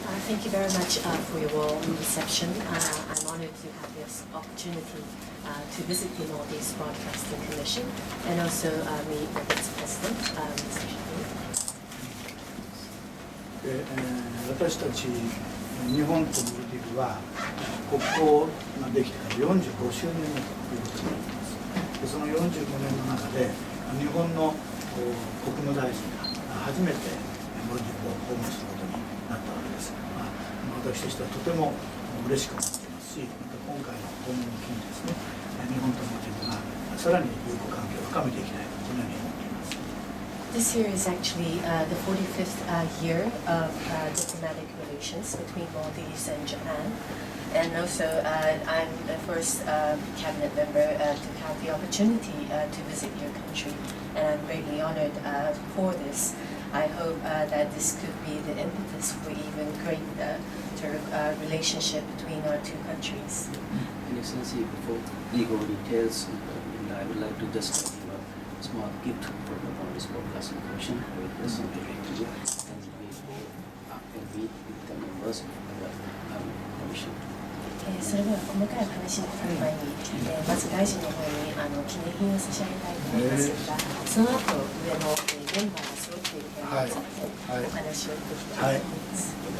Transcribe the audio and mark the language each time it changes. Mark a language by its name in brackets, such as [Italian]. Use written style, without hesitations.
[English] Thank you very much for your warm reception. I'm honored to have this opportunity to visit the Maldives Broadcasting Commission and also meet with its president, Mr. Shaheen. [Japanese] 私たち日本とモルディブは国交ができてから45周年目ということになります。でその45年の中で日本の国務大臣が初めてモルディブを訪問することになったわけです。私としてはとても嬉しく思っていますし、また今回の訪問を機にですね、日本とモルディブがさらに友好関係を深めていきたいとこのように思っています。 [English] This year is actually the 45th year of diplomatic relations between Maldives and Japan. And also, I'm the first cabinet member to have the opportunity to visit your country. And I'm greatly honored for this. I hope that this could be the impetus for even greater relationship between our two countries. Excellency, before we go details, I would like to just give a small gift for the Maldives Broadcasting Commission. We will present it to you, and we go up and meet with the members of the commission. [Japanese] それでは細かい話に入る前に、まず大臣の方に記念品を差し上げたいと思いますが、その後上のメンバーが揃っている点についてお話をできたらと思います。